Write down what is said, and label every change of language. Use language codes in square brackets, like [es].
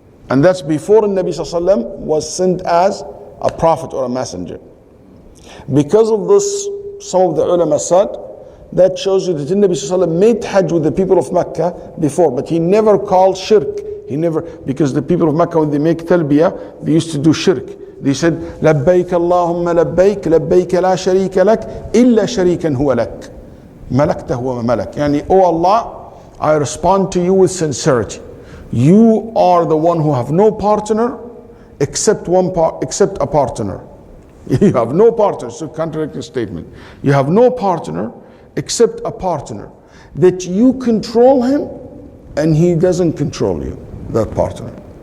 [en] And that's before the Nabi ﷺ was sent as a prophet or a messenger. Because of this, some of the ulama said, that shows you that the Nabi ﷺ made Hajj with the people of Mecca before, but he never called shirk. He never, because the people of Mecca, when they make talbiyah, they used to do shirk. They said, [ar] لبيك اللهم لبيك لبيك لا شريك لك إلا شريكا هو لك ملكته وملك. يعني, [en] oh Allah, I respond to you with sincerity. You are the one who have no partner except a partner. You have no partner, so contradictory statement. You have no partner except a partner. That you control him and he doesn't control you, that partner.